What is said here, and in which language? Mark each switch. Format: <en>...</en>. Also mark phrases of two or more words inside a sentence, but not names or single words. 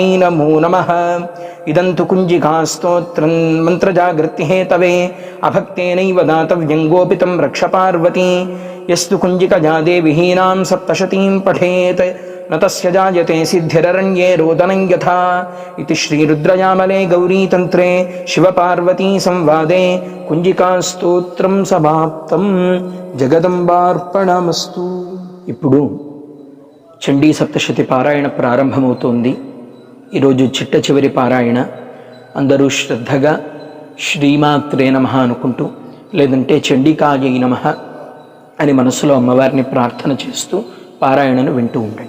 <sa>नमो नमः इदं तु कुञ्जिकास्तोत्रं मन्त्रजागृतिहेतवे अभक्तेनैव दातव्यं गोपितं रक्ष पार्वती यस्तु कुञ्जिकजा देविहीनां सप्तशतीं पठेत् न तस्य जायते सिद्धिररण्ये रोदनं यथा इति श्रीरुद्रयामले गौरीतन्त्रे शिवपार्वती संवादे कुञ्जिकास्तोत्रं समाप्तं జగదంబార్పణమస్తు.</sa> <te>ఇప్పుడు చండీ సప్తశతి పారాయణ ప్రారంభమవుతోంది. ఈరోజు చిట్ట చివరి పారాయణ. అందరూ శ్రద్ధగా</te> <sa>श्रीमात्रे नमः</sa> <te>అనుకుంటూ లేదంటే</te> <sa>चण्डिकायै नमः</sa> <te>అని మనసులో అమ్మవారిని ప్రార్థన చేస్తూ పారాయణను వింటూ ఉండండి.</te>